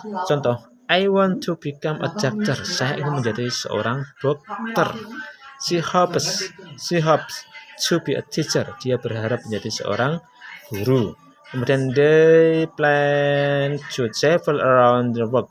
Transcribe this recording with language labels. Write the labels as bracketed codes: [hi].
[en] Contoh, I want to become a doctor. [id] Saya ingin menjadi seorang dokter. [en] She hopes to be a teacher. [id] Dia berharap menjadi seorang guru. [en] Kemudian they plan to travel around the world.